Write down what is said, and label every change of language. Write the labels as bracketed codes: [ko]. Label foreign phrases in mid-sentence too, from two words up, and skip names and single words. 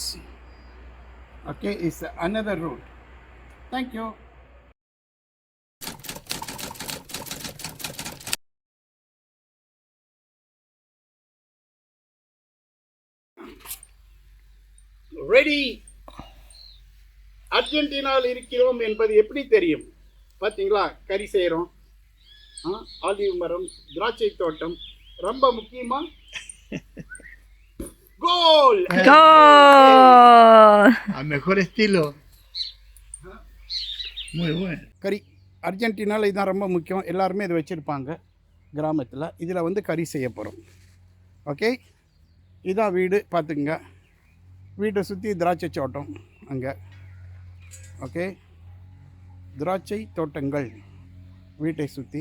[en] Okay, it's another route. Thank you. Ready. [ta] அர்ஜென்டினாவில் இருக்கிறோம் என்பது எப்படி தெரியும்? பார்த்தீங்களா, கறி செய்கிறோம், ஆலிவ் மரம், திராட்சை தோட்டம், ரொம்ப முக்கியமா கோல். [es] Al mejor estilo. Muy bueno. [ta] கறி அர்ஜென்டினாவில் இதுதான் ரொம்ப முக்கியம். எல்லாருமே இதை வச்சுருப்பாங்க கிராமத்தில். இதில் வந்து கறி செய்ய போகிறோம். ஓகே, இதான் வீடு பார்த்துக்குங்க. வீட்டை சுற்றி திராட்சை தோட்டம் அங்கே. ஓகே, திராட்சை தோட்டங்கள் வீட்டை சுற்றி.